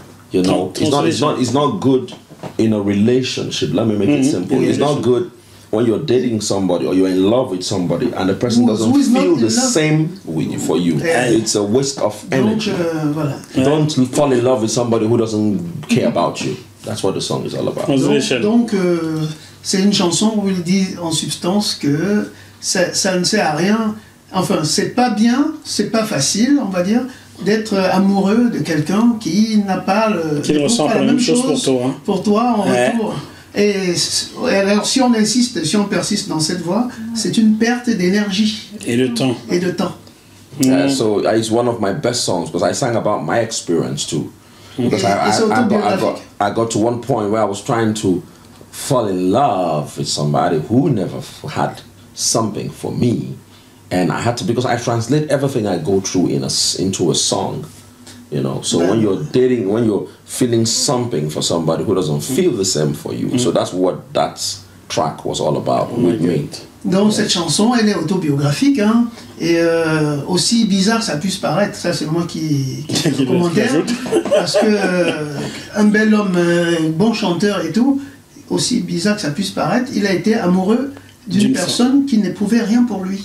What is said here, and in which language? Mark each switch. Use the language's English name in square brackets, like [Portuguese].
[English] You know, it's not good in a relationship. Let me make it simple. It's not good when you're dating somebody or you're in love with somebody and the person doesn't feel the same for you. It's a waste of energy. Don't fall in love with somebody who doesn't care about you. That's what the song is all about. [French] Donc c'est une chanson où il dit en substance que ça ne sert à rien. Enfin, c'est pas bien, c'est pas facile, on va dire, d'être amoureux de quelqu'un qui n'a pas ne ressent pas la même chose pour toi en retour. Et alors si on insiste, si on persiste dans cette voie, c'est une perte d'énergie et de temps. [English] So it's one of my best songs because I sang about my experience too. Because I got to one point where I was trying to fall in love with somebody who never had something for me. And I had to, because I translate everything I go through into a song, you know. So when you're dating, when you're feeling something for somebody who doesn't feel the same for you, so that's what that track was all about with me. [French] Donc cette chanson, elle est autobiographique, hein, et aussi bizarre que ça puisse paraître, ça c'est moi qui le commentaire, parce que un bel homme, bon chanteur et tout, aussi bizarre que ça puisse paraître, il a été amoureux d'une personne qui n'éprouvait rien pour lui.